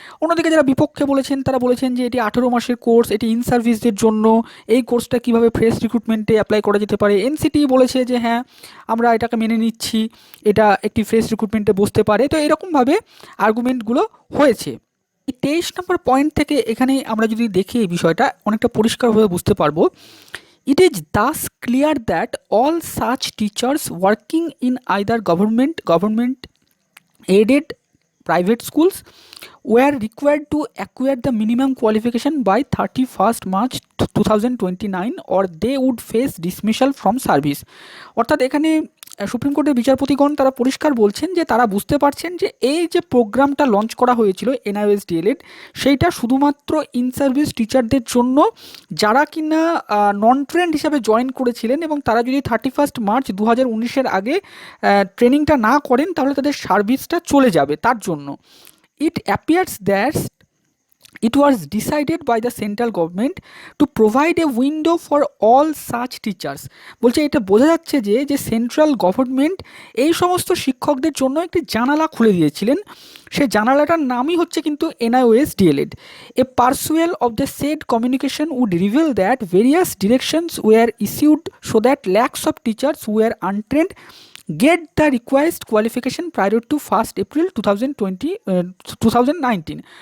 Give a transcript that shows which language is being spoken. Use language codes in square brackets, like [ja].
[bn] অন্যদিকে যারা বিপক্ষে বলেছেন তারা বলেছেন যে এটি 18 মাসের কোর্স, এটি ইন সার্ভিসদের জন্য, এই কোর্সটা কীভাবে ফ্রেশ রিক্রুটমেন্টে অ্যাপ্লাই করা যেতে পারে। এনসিটি বলেছে যে হ্যাঁ আমরা এটাকে মেনে নিচ্ছি, এটা একটি ফ্রেশ রিক্রুটমেন্টে বসতে পারে। তো এরকমভাবে আর্গুমেন্টগুলো হয়েছে। এই 23 নম্বর পয়েন্ট থেকে এখানে আমরা যদি দেখি এই বিষয়টা অনেকটা পরিষ্কারভাবে বুঝতে পারবো। [en] It is thus clear that all such teachers working in either government aided private schools were required to acquire the minimum qualification by 31st March 2029 or they would face dismissal from service। [bn] অর্থাৎ এখানে supreme কোর্টের বিচারপতিগণ তারা পরিষ্কার বলছেন যে তারা বুঝতে পারছেন যে এই যে প্রোগ্রামটা লঞ্চ করা হয়েছিল NIOS ডিএলএড, সেইটা শুধুমাত্র ইন সার্ভিস টিচারদের জন্য যারা কিনা নন ট্রেন্ড হিসাবে জয়েন করেছিলেন, এবং তারা যদি 31 মার্চ 2019-এর আগে ট্রেনিংটা না করেন তাহলে তাদের সার্ভিসটা চলে যাবে, তার জন্য। [en] It appears that it was decided by the central government to provide a window for all such teachers। [bn] বলছে এটা বোঝা যাচ্ছে যে সেন্ট্রাল গভর্নমেন্ট এই সমস্ত শিক্ষকদের জন্য একটি জানালা খুলে দিয়েছিলেন, সেই জানালাটার নামই হচ্ছে কিন্তু NIOS D.El.Ed. [en] A perusal of the said communication would reveal that various directions were issued so that lakhs of teachers were untrained get the requisite qualification prior to 1st April 2019।